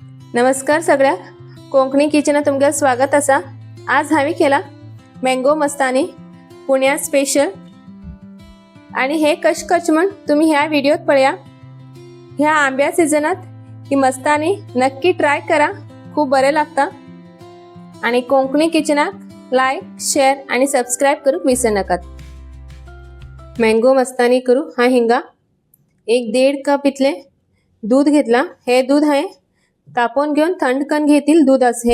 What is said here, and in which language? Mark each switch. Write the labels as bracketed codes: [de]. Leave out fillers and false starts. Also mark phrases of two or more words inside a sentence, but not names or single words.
[kok] नमस्कार सगळ्या कोंकणी किचनात तुमचं स्वागत असा। आज हांवें केला मँगो मस्तानी पुण्या स्पेशल आणि हे कश करचे म्हण तुम्ही ह्या व्हिडिओत पळया। ह्या आंब्या सीजनात ही मस्तानी नक्की ट्राय करा, खूप बरे लागता। आणि कोंकणी किचनाक [en] like share [kok] आणि सबस्क्राइब करूक विसरू नकात। मँगो मस्तानी करू हा हिंगा 1.5 कप इतले दूध घेतला। हे दूध हाय तापोवन घेऊन थंड करून घेतील दूध असे।